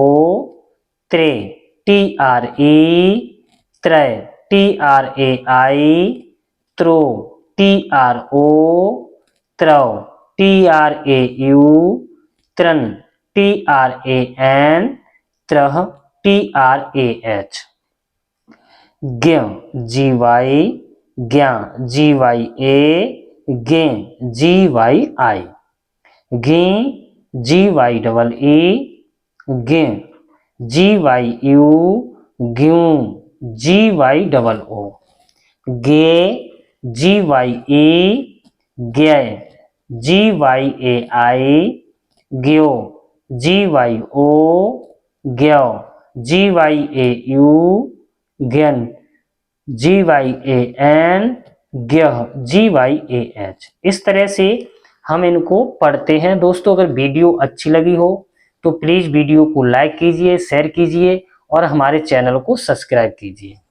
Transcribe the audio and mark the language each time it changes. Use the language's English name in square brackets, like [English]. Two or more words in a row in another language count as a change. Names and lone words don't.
[Hindi] त्रे, TRE त्रै, TRAI त्रो, TRO त्रौ, TRAU त्रन, TRAN त्रह, TRAH ज्ञ, GY ज्ञा, GYA गे, GYI गे, GYEE गे, GYU ग्यू, GYOO गे, GYE गे, GYAI ग्यो, GYO ग्यो, GYAU ज्ञन, GYAN ग्यह, GYAH इस तरह से हम इनको पढ़ते हैं। दोस्तों अगर वीडियो अच्छी लगी हो तो प्लीज वीडियो को लाइक कीजिए, शेयर कीजिए और हमारे चैनल को सब्सक्राइब कीजिए।